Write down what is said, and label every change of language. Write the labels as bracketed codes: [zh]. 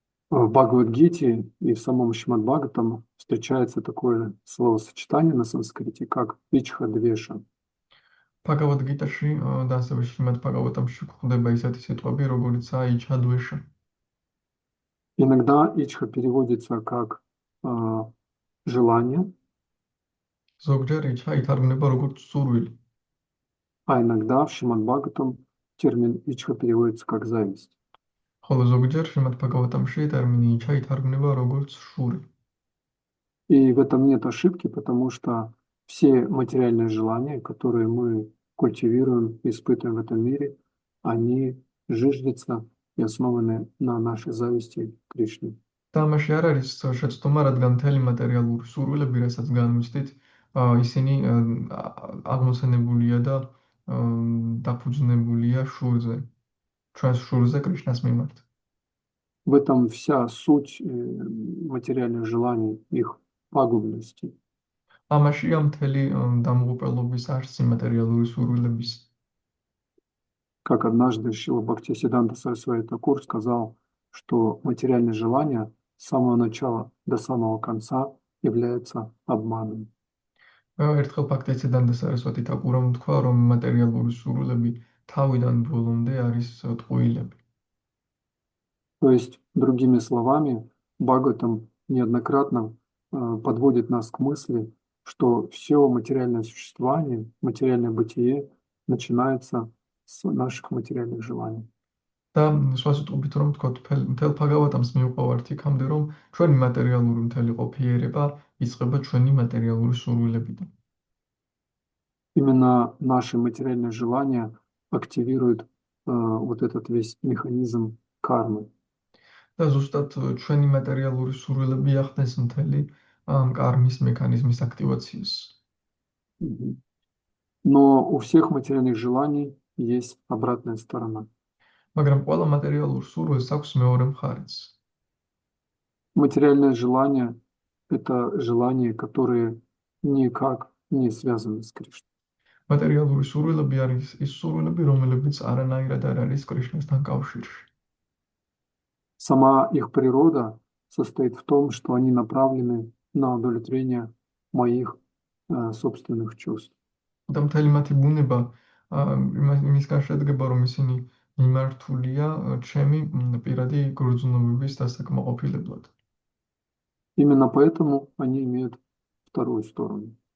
[ru] В Бхагавад-гите и в самом Шримад-Бхагаватам встречается такое словосочетание на санскрите, как ичха-двеша. [ka] ბჰაგავად-გიტაში და ასევე შრიმად ბჰაგავატამში გვხვდება ისეთი სიტყვები, როგორიცაა იჩა-დვეშა. [ru] Иногда ичха переводится как желание, [ka] ზოგჯერ იჩა ითარგმნება როგორც სურვილი, [ru] а иногда в Шримад-Бхагаватам термин ичха переводится как зависть. [ka] ხოლო ზოგჯერ შრიმად ბჰაგავატამში ტერმინი იჩა ითარგმნება როგორც შური. [ru] И в этом нет ошибки, потому что все материальные желания, которые мы культивируем, испытываем в этом мире, они зиждятся и основаны на нашей зависти к Кришне. [ka] და ამაში არ არის შეცდომა, რადგან მთელი მატერიალური სურვილები, რასაც განვიცდით, ისინი აღმოცენებულია და დაფუძნებულია შურზე, ჩვენს შურზე კრიშნას მიმართ. [ru] В этом вся суть материальных желаний, их пагубности. [ka] ამაშია მთელი დამღუპელობის არსი მატერიალური სურვილების. [ru] Как однажды Шрила Бхактисиддханта Сарасвати Такур сказал, что материальные желания с самого начала до самого конца являются обманом. [ka] ერთხელ ბхактისიდდანტა სარასვატი თაკურამ თქვა, რომ მატერიალური სურვილები თავიდან ბოლომდე არის ტყუილები. [ru] То есть, другими словами, Бхагаватам неоднократно подводит нас к мысли, что все материальное существование, материальное бытие начинается с наших материальных желаний. [ka] და სხვა სიტყვებით რომ ვთქვათ, მთელ ბჰაგავატამს მივყვავართ იქამდე, რომ ჩვენი მატერიალური მთელი ყოფიერება იწყება ჩვენი მატერიალური სურვილებიდან. [ru] Именно наши материальные желания активируют вот этот весь механизм кармы. [ka] და ზუსტად ჩვენი მატერიალური სურვილები ახდენს მთელი კარმის მექანიზმის აქტივაციას. [ru] Но у всех материальных желаний есть обратная сторона. [ka] მაგრამ ყველა მატერიალურ სურვილს აქვს მეორე მხარეც. [ru] Материальное желание – это желания, которые никак не связаны с Кришной. [ka] მატერიალური სურვილები არის ის სურვილები, რომლებიც არანაირად არ არის კრიშნასთან კავშირში. [ru] Сама их природа состоит в том, что они направлены на удовлетворение моих собственных чувств. [ka] და მთელი მათი ბუნება იმისგან შედგება, რომ ისინი მიმართულია ჩემი პირადი გრძნობების დასაკმაყოფილებლად. [ru] Именно поэтому они имеют вторую сторону.